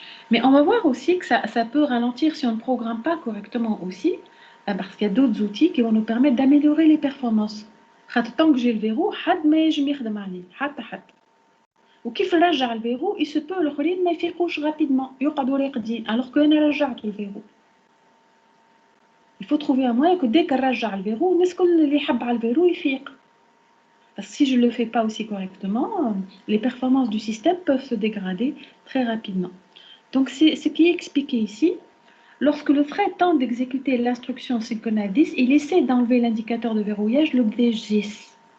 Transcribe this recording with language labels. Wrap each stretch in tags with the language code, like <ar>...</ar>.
<fr>Mais on va voir aussi que ça peut ralentir si on ne programme pas correctement aussi, parce qu'il y a d'autres outils qui vont nous permettre d'améliorer les performances. Tant que j'ai le verrou,</fr> <ar>حد ما يجم يخدم عليه حتى. وكيف نرجع الفيرو</ar> <fr>il se peut</fr> <ar>الاخرين ما يفيقوش</ar> <fr>rapidement</fr> <ar>يقعدوا راقدين</ar> <fr>alors que</fr> <ar>انا رجعت الفيرو.</ar> <fr>Il faut trouver un moyen que dès que</fr> <ar>نرجع الفيرو الناس كل اللي يحب على الفيرو يفيق.</ar> <fr>Parce que si je ne le fais pas aussi correctement, les performances du système peuvent se dégrader très rapidement. Donc c'est ce qui est expliqué ici. Lorsque le thread tente d'exécuter l'instruction synchronize, il essaie d'enlever l'indicateur de verrouillage, l'objet 10.</fr>